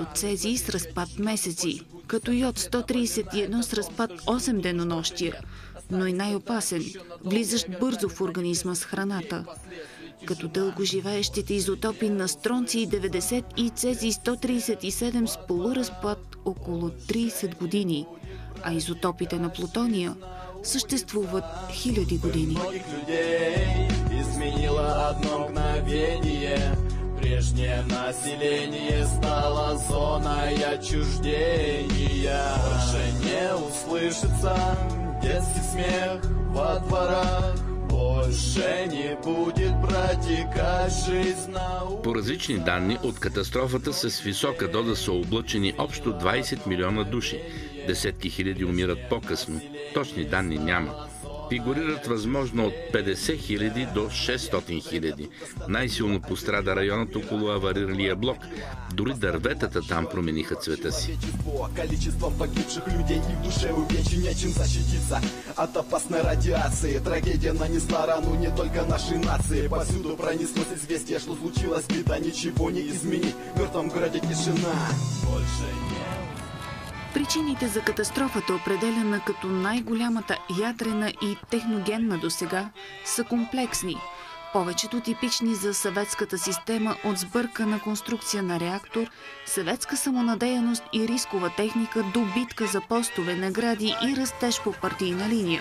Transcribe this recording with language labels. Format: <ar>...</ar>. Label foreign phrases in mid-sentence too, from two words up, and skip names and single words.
<bg>цезий с разпад месеци, като йод-131 с разпад 8 денонощия, но и най-опасен, влизащ бързо в организма с храната, като дългоживеещите изотопи на стронций-90 и цезий-137 с полуразпад около 30 години, а изотопите на плутония съществуват хиляди години.</bg> <ru>Прежнее население стало зоной отчуждения. Больше не услышится детский смех во дворах. Больше не будет протекать жизнь на улицах.</ru> <bg>По различни данни от катастрофата с висока доза са облъчени общо 20 милиона души. Десетки хиляди умират по-късно. Точни данни няма. Фигурират възможно от 50 хиляди до 600 хиляди. Най-силно пострада районът около авариралия блок. Дори дърветата там промениха цвета си.</bg> <ru>Количеством погибших людей и в душе увечий нечем защититься от опасной радиации. Трагедия нанесла рану не только нашей нации. Повсюду пронеслось известие, что случилась беда, ничего не изменить. В мертвом городе тишина. Больше не.</ru> <bg>Причините за катастрофата, определена като най-голямата ядрена и техногенна досега, са комплексни. Повечето типични за съветската система от сбъркана конструкция на реактор, съветска самонадеяност и рискова техника до битка за постове, награди и растеж по партийна линия.</bg>